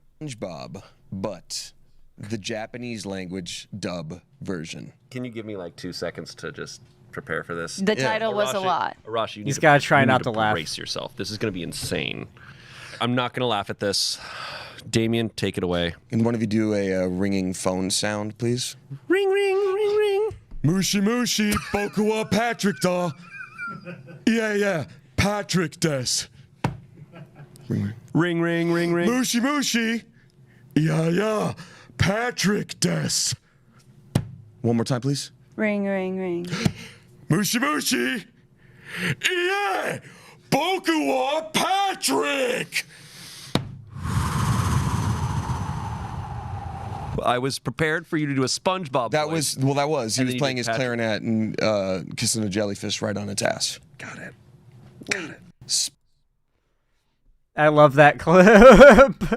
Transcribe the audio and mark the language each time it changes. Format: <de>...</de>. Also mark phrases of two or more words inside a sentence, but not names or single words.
<en>SpongeBob, but the Japanese language dub version. Can you give me like 2 seconds to just prepare for this? The title was a lot. Arashi, you need He's gotta try not to laugh. Brace yourself. This is going to be insane. I'm not going to laugh at this. Damien, take it away. Can one of you do a ringing phone sound, please? Ring, ring, ring, ring.</en> <ja>もしもし、僕はパトリックだ.</ja> <en>Yeah, Patrick des. Ring, ring, ring, ring.</en> <ja>もしもし.</ja> <en>Yeah, Patrick des. One more time, please. Ring, ring, ring.</en> <ja>もしもし. Yeah, 僕はパトリック.</ja> <en>I was prepared for you to do a SpongeBob That voice. that was. He And was then you playing did his Patrick. clarinet and kissing a jellyfish right on its ass. Got it. I love that clip.</en>